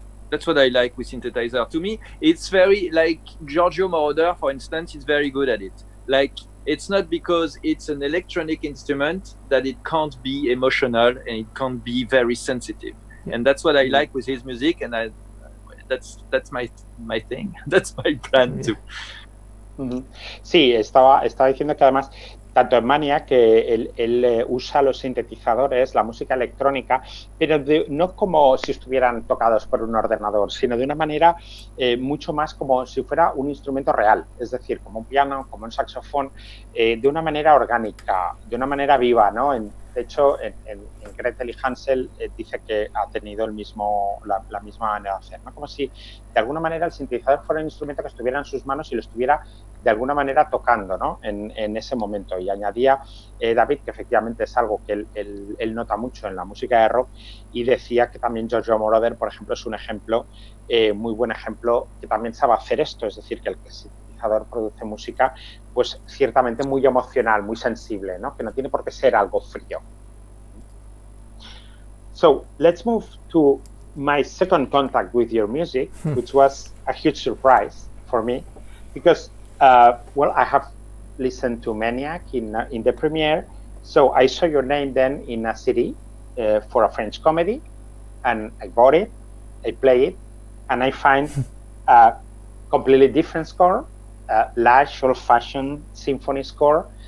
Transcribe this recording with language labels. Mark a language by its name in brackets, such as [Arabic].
[English] That's what I like with synthesizer. To me, it's very like Giorgio Moroder, for instance, is very good at it. Like it's not because it's an electronic instrument that it can't be emotional and it can't be very sensitive. Yeah. And that's what I like with his music, and that's my thing. That's my plan too. [Spanish] Sí, estaba diciendo que además tanto en Maniac que él usa los sintetizadores, la música electrónica, pero no como si estuvieran tocados por un ordenador, sino de una manera mucho más como si fuera un instrumento real, es decir, como un piano, como un saxofón, de una manera orgánica, de una manera viva, ¿no? De hecho, en Gretel y Hansel dice que ha tenido la misma manera de hacer, ¿no? Como si de alguna manera el sintetizador fuera un instrumento que estuviera en sus manos y lo estuviera de alguna manera tocando, ¿no? en ese momento. Y añadía David que efectivamente es algo que él nota mucho en la música de rock, y decía que también Giorgio Moroder, por ejemplo, es un ejemplo, muy buen ejemplo, que también sabe hacer esto, es decir, que el sintetizador produce música pues ciertamente muy emocional, muy sensible, ¿no? Que no tiene por qué ser algo frío. [English] So let's move to my second contact with your music, which was a huge surprise for me, because well, I have listened to Maniac in the premiere, so I saw your name then in a CD for a French comedy, and I bought it, I play it, and I find a completely different score, large, old-fashioned symphony score.